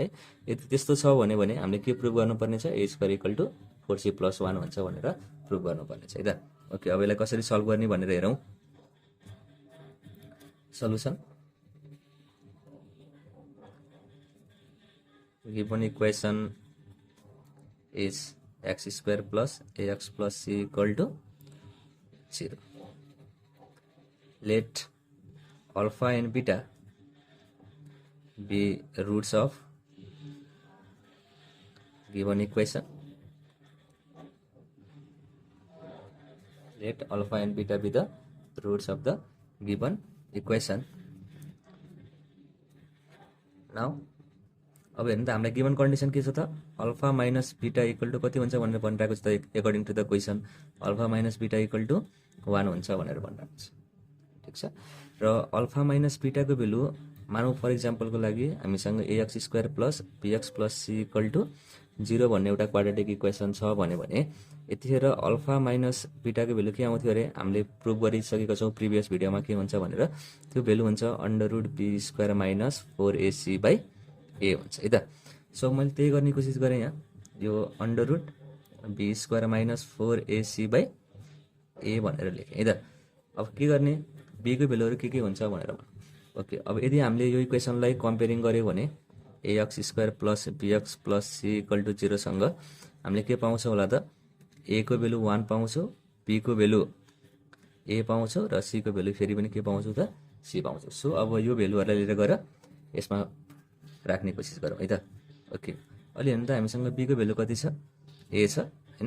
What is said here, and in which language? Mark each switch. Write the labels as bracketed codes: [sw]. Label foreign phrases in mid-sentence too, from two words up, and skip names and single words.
[ne] यदि त्यस्तो छ भने हामीले के प्रुभ गर्नुपर्ने छ, a² = 4c + 1 हुन्छ भनेर प्रुभ गर्नुपर्ने छ है त। ओके, अब यसलाई कसरी सल्भ गर्ने भनेर हेरौँ। [en] solution given equation is x² + ax + c = 0. Let alpha and beta be roots of given equation. Let alpha and beta be the roots of the given equation. [ne] Now अब हेर्नु त हामीलाई [en] given condition [ne] के छ त, [en] alpha minus beta equal to [ne] कति हुन्छ भनेर भनिरहेको छ त, [en] according to the question alpha minus beta equal to 1 [ne] हुन्छ भनेर भनिरहेको छ। सक्छ। र [en] alpha minus beta [ne] भेल्यु मानौँ [en] for example [ne] लागि हामीसँग [en] ax square plus bx plus c equal to 0 [ne] भन्ने एउटा [en] quadratic equation [ne] छ भने यतिखेर [en] alpha minus beta [ne] भेल्यु के आउँथ्यो अरे हामीले प्रुभ गरिसकेका छौँ [en] previous video [ne] के हुन्छ भनेर। त्यो भेल्यु हुन्छ [en] under root b square minus 4ac by a [ne] हुन्छ है त। सो मैले त्यही गर्ने कोसिस गरेँ यहाँ, यो [en] under root b square minus 4ac by a [ne] भनेर लेखेँ है त। अब के गर्ने, b को भेल्युहरू के हुन्छ भनेर। ओके, अब यदि हामीले यो इक्वेसनलाई कम्पेयरिङ गर्यो भने [en] ax square plus bx plus c equal to 0 [ne] सँग हामीले के पाउँछौँ होला त, a को भेल्यु 1 पाउँछौँ, b को भेल्यु a पाउँछौँ र c को भेल्यु फेरि पनि के पाउँछौँ त, c पाउँछौँ। सो अब यो भेल्युहरूलाई लिएर गएर यसमा राख्ने कोसिस गरौँ है त। ओके, अहिले हेर्नु त हामीसँग b को भेल्यु कति छ, a छ हैन।